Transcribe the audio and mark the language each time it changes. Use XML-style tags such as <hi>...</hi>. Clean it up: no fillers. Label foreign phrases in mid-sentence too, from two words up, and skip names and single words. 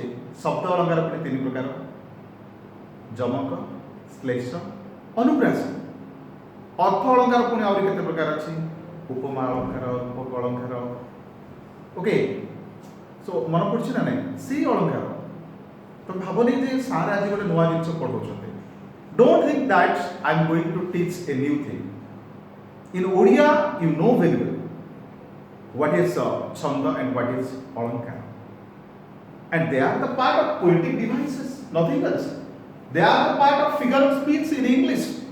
<or>ଶବ୍ଦ ଅଳଙ୍କାର ପୁଣି ତିନି ପ୍ରକାର, ଯମକ, ଶ୍ଲେଷ, ଅନୁପ୍ରାସ। ଅର୍ଥ ଅଳଙ୍କାର ପୁଣି ଆହୁରି କେତେ ପ୍ରକାର ଅଛି? ଉପମା ଅଳଙ୍କାର, ରୂପକ ଅଳଙ୍କାର।</or> <en>okay, so</en> <or>ମନେ ପଡୁଛି ନା ନାଇଁ? ସେଇ ଅଳଙ୍କାର। ତ ଭାବନି ଯେ ସାର୍ ଆଜି ଗୋଟେ ନୂଆ ଜିନିଷ ପଢ଼ଉଛନ୍ତି।</or> <en>Don't think that I am going to teach a new thing. In Odia, you know very well what is Chanda and what is Alankara. and they are the part of poetic devices, nothing else. They are the part of figure of speech in English.</en>